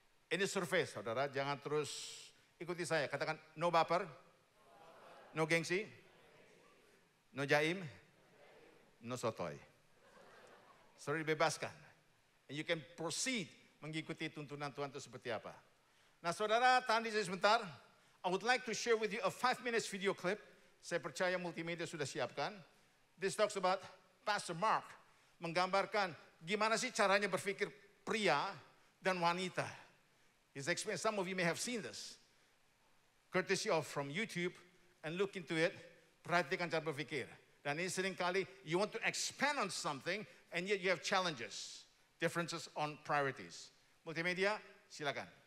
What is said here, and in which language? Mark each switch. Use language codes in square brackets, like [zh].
[id] Ini survei, saudara. Jangan terus ikuti saya. Katakan, no baper, no gengsi, no jaim, no sotoy. Saudara dibebaskan. [en] And you can proceed [id] mengikuti tuntunan Tuhan itu seperti apa. Nah, saudara, tahan di sini sebentar. [en] I would like to share with you a 5 minutes video clip. [id] Saya percaya multimedia sudah siapkan. [en] This talks about Pastor Mark. [id] Menggambarkan gimana sih caranya berpikir pria dan wanita. [en] His experience, some of you may have seen this. Courtesy of from YouTube and look into it. [id] Perhatikan cara berpikir. Dan ini seringkali [en] you want to expand on something and yet you have challenges. Differences on priorities. [id] Multimedia, silakan.